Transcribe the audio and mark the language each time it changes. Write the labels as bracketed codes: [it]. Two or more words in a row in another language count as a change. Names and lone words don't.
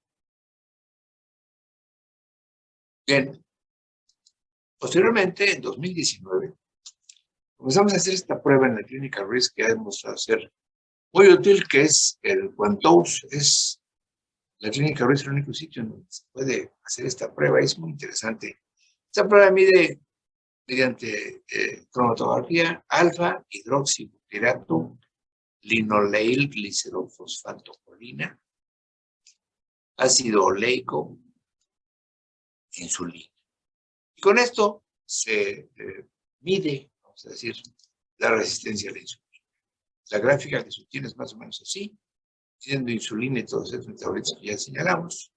[es] Bien, posteriormente, en 2019, comenzamos a hacer esta prueba en la Clínica Ruiz que ha demostrado ser muy útil, que es el Quantose. La Clínica Ruiz es el único sitio en donde se puede hacer esta prueba, es muy interesante. Esta prueba mide mediante cromatografía alfa hidroxibutyrato linoleil glicerofosfatocolina, ácido oleico, insulina. Y con esto se mide, vamos a decir, la resistencia a la insulina. La gráfica que se obtiene es más o menos así, siendo insulina y todos esos metabolitos que ya señalamos.